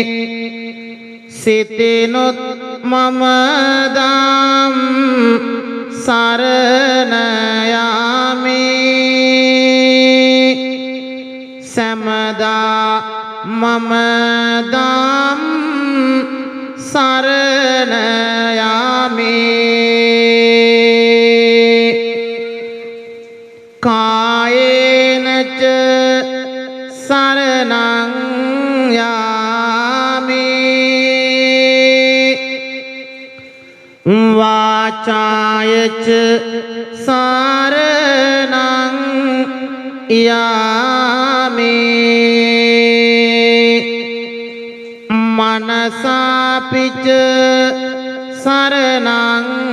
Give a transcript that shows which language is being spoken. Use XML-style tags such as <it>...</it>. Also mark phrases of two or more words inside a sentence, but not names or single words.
<si>සිතිනොත් මම දම් සරණ යමි සෑමදා මම දම් සරණ යමි</si> <pi>කායේන ච සරණං යමි වාචාය ච සරණං යමි මනසාපි ච සරණං</pi>